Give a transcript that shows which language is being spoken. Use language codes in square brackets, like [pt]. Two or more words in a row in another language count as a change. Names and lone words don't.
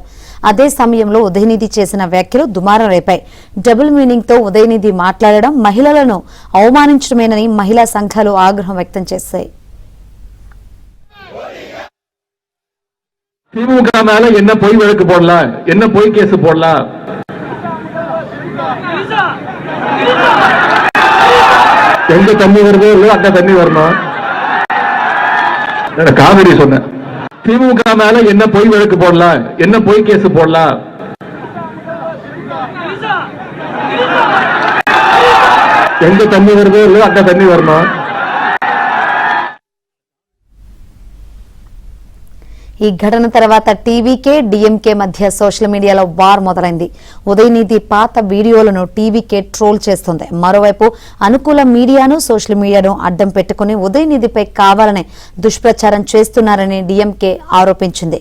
[te] అదే సమయంలో ఉదయనిధి చేసిన వ్యాఖ్యలు దుమారం రేపాయి. [en] double meaning [te] తో ఉదయనిధి మాట్లాడడం మహిళలను అవమానించడమేనని మహిళా సంఘాలు ఆగ్రహం వ్యక్తం చేశాయి. [ta] திமுக மேல என்ன பொய் வழக்கு போடலாம், என்ன பொய் கேஸ் போடலாம், எங்க தண்ணி வருதோ இல்லையோ அங்க தண்ணி வரணும். காவிரி சொன்ன திமுக மேல என்ன பொய் வழக்கு போடலாம், என்ன பொய் கேஸ் போடலாம், எங்க தண்ணி வருதோ இல்லையோ அங்க தண்ணி வரணும். [te] ఈ ఘటన తర్వాత టీవీకే, డీఎంకే మధ్య [en] social media లో [te] వార్ మొదలైంది. ఉదయనిధి పాత వీడియోలను టీవీకే ట్రోల్ చేస్తుంది. మరోవైపు అనుకూల మీడియాను, [en] social media ను [te] అడ్డం పెట్టుకుని ఉదయనిధిపై కావాలనే దుష్ప్రచారం చేస్తున్నారని డీఎంకే ఆరోపించింది.